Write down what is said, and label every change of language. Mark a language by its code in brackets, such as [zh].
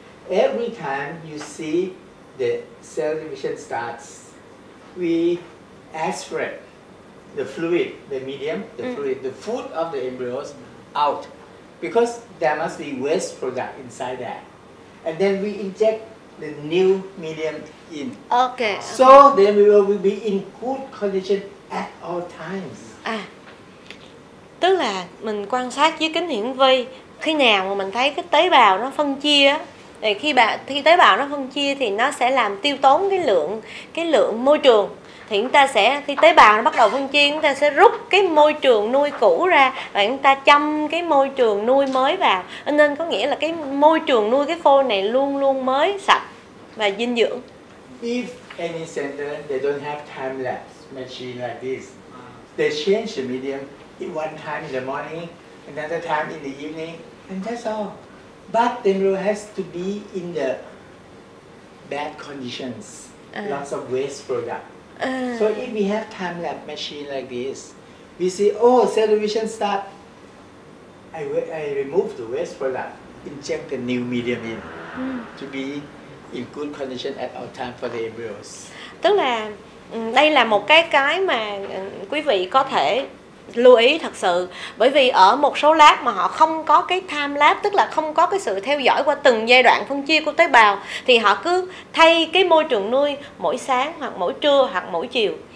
[en] Every time you see the cell division starts, we aspirate the fluid, the medium, the fluid, the food of the embryos out, because there must be waste product inside that, and then we inject the new medium in. Okay. So then we will be in good condition at all times. [vi] Tức là mình quan sát dưới kính hiển vi, khi nào mà mình thấy cái tế bào nó phân chia á, thì khi tế bào nó phân chia thì nó sẽ làm tiêu tốn cái lượng môi trường. Thì chúng ta sẽ, khi tế bào nó bắt đầu phân chia, chúng ta sẽ rút cái môi trường nuôi cũ ra và chúng ta chăm cái môi trường nuôi mới vào. Nên có nghĩa là cái môi trường nuôi cái phôi này luôn luôn mới, sạch và dinh dưỡng. [en] If any center they don't have time lapse machine like this, they change the medium in one time in the morning, another time in the evening, and that's all. But the embryo has to be in the bad conditions, lots of waste product. So if we have time lapse machine like this, we see, cell division start. I remove the waste product, inject the new medium in to be in good condition at all time for the embryos. [vi] Tức là đây là một cái mà quý vị có thể lưu ý thật sự, bởi vì ở một số lab mà họ không có cái time lapse, tức là không có cái sự theo dõi qua từng giai đoạn phân chia của tế bào, thì họ cứ thay cái môi trường nuôi mỗi sáng hoặc mỗi trưa hoặc mỗi chiều.